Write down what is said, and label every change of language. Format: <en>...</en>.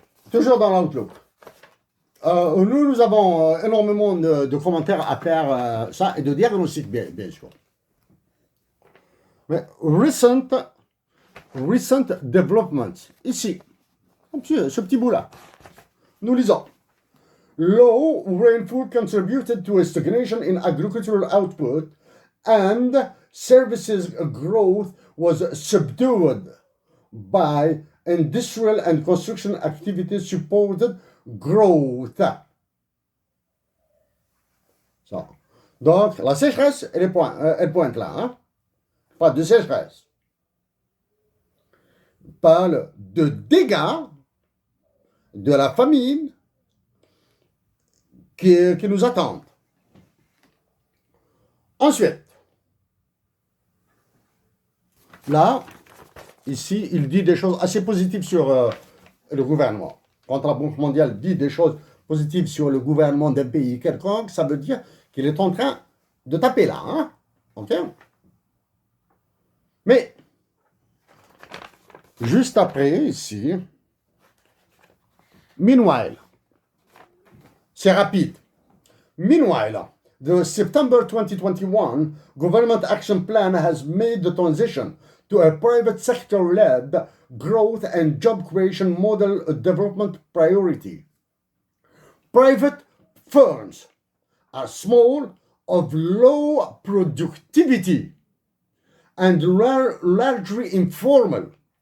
<fr>Toujours dans l'Outlook. Nous avons énormément de commentaires à faire ça et de diagnostics, bien sûr. Mais</fr> <en>recent developments.</en> <fr>Ici, ce petit bout-là. Nous lisons.</fr> <en>Low rainfall contributed to a stagnation in agricultural output and services growth was subdued by industrial and construction activities supported growth.</en> <fr>Ça. Donc, la sécheresse, elle pointe là. Hein? Pas de sécheresse. Parle de dégâts de la famine qui nous attendent. Ensuite, là, ici, il dit des choses assez positives sur le gouvernement. Quand la Banque mondiale dit des choses positives sur le gouvernement d'un pays quelconque, ça veut dire qu'il est en train de taper là. Hein? OK? Mais, juste après, ici, meanwhile, c'est rapide.</fr> <en>Meanwhile, the September 2021 Government Action Plan has made the transition to a private sector-led growth and job creation model development priority. Private firms are small, of low productivity, and largely informal.</en>